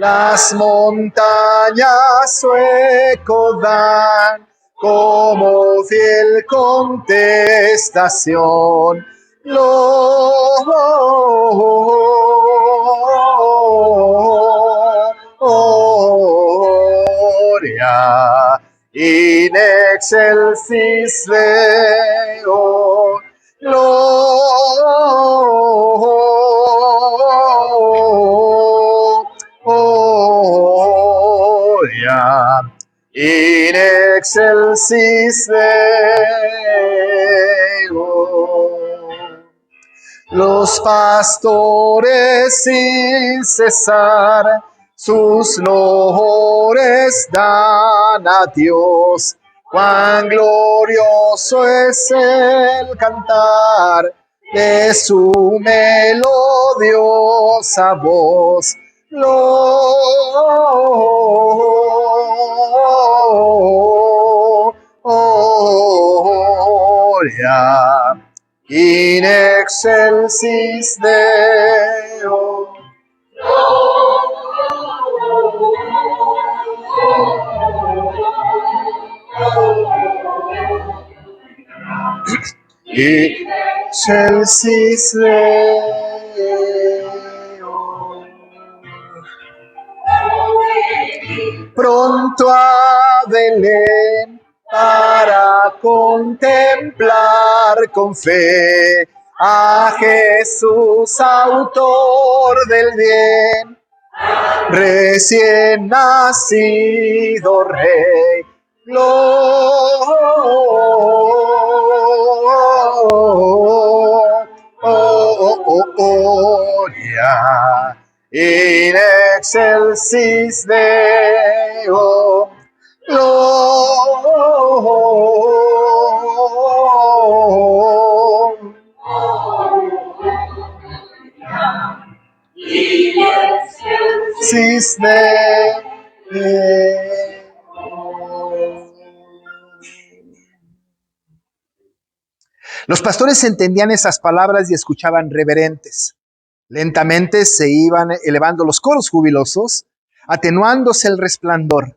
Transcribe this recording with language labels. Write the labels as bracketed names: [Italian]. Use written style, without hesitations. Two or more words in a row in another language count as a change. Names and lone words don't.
[Spanish] Las montañas su eco dan como fiel contestación. [Latin] Gloria in excelsis Deo. Gloria in excelsis Deo. [Spanish] Los pastores sin cesar sus loores dan a Dios. Cuán glorioso es el cantar de su melodiosa voz. [Latin] Gloria in excelsis Deo. In excelsis Deo. [Spanish] Pronto a Belén para contemplar con fe a Jesús, autor del bien, recién nacido Rey. [Latin] Gloria in excelsis Deo. Excelsis Deo. [Spanish] Los pastores entendían esas palabras y escuchaban reverentes. Lentamente se iban elevando los coros jubilosos, atenuándose el resplandor.